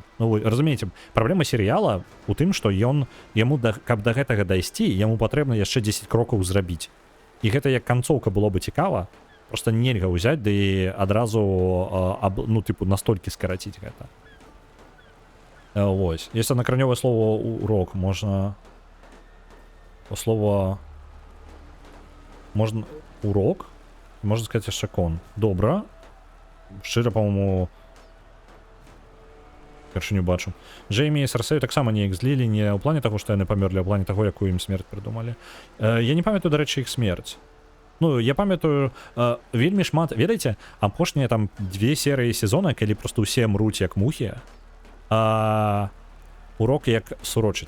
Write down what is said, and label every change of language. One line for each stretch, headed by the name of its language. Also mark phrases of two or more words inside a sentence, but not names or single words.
Belarusian: Ну, вы разумееце, праблема серыяла у тым, што яму, каб да гэтага дайсці, яму патрэбна яшчэ 10 крокаў зрабіць. І гэта як канцоўка было бы цікава, просто нельга ўзяць, да і адразу, ну, тыпу, настолькі скараціць гэта. Вось. Есть аднакранёвае слово урок, можна... Слово... Можна... Урок? Можна сказаць яшчэ кон. Добра. Шчыра, па-моему... упершыню бачу. Джеймі і Серсею таксама неяк злілі не ў плане таго, што яны памерлі, а ў плане таго, якую ім смерць прыдумалі. Я не памятаю, дарэчы, іх смерць. Ну, я памятаю, вельмі шмат, ведаеце, апошнія там 2 серыі сезона, калі просто ўсе мруць як мухі, урок як сурочыць.